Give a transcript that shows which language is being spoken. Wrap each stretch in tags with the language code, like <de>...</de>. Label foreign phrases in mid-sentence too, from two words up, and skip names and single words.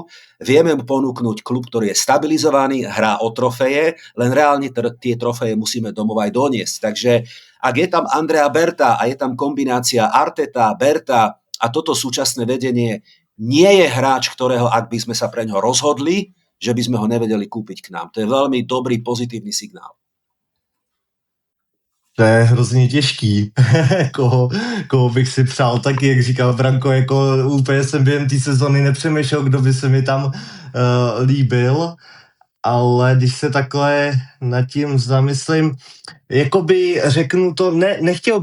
<sk>Vieme mu ponúknuť klub, ktorý je stabilizovaný, hrá o trofeje, len reálne tie trofeje musíme domov aj doniesť. Takže ak je tam Andrea Berta a je tam kombinácia Arteta, Berta a toto súčasné vedenie, nie je hráč, ktorého ak by sme sa pre ňo rozhodli, že by sme ho nevedeli kúpiť k nám. To je veľmi dobrý, pozitívny signál.</sk> <cs>To je hrozně těžký, koho bych si přál. Taky, jak říkal Branko, jako úplně jsem během té sezony nepřemýšlel, kdo by se mi tam líbil, ale když se takhle nad tím zamyslím, jakoby řeknu to, nechtěl</cs>